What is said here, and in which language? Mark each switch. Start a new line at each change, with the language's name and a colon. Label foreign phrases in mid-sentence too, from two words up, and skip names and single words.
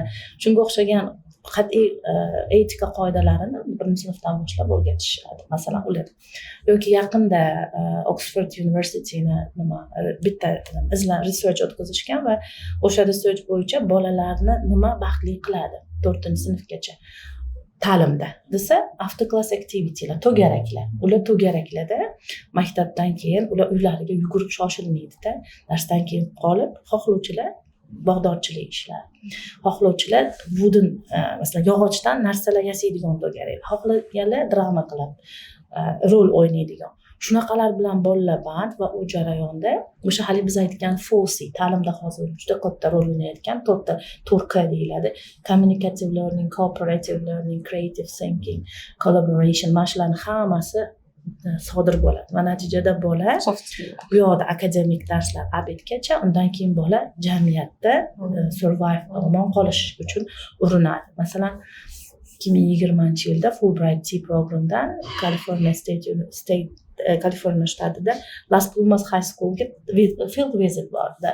Uzbek: Shunga o'xshagan qat'iy etika qoidalarini birinchi sinfdan boshlab o'rgatishadi. Masalan, ular yoki yaqinda Oxford University'ni bitta research o'tkazishgan va o'sha research bo'yicha bolalarni nima baxtli qiladi 4-sinfgacha ta'limda desa,
English: after class activity'lar, to'garaklar.
Uzbek: Ular to'garaklarda maktabdan keyin ular uylariga yugurib shoshilmaydi-da. Darsdan keyin qolib, xohlovchilar bog'dorchilik ishlar. Xohlovchilar wooden, masalan, yog'ochdan narsalar yasaydigan to'garak. Xohlaganlar drama qilib, rol o'ynaydigan. Shunaqalar bilan bolalar band va u jarayonda o'sha hali biz aytgan FOSI, ta'limda hozir juda katta rol o'ynayotgan 4K deyiladi.
English: Communicative learning, cooperative learning, creative thinking, collaboration,
Uzbek: mana shularning hammasi sodir bo'ladi. Va natijada bola bu yoqda akademik darslar abidgacha, undan keyin bola jamiyatda survive, omon qolish uchun urinadi. Masalan, 2020-yilda Fulbright programdan Kaliforniya shtatida Las Plumas High Schoolga
English: field visit
Uzbek: bordi.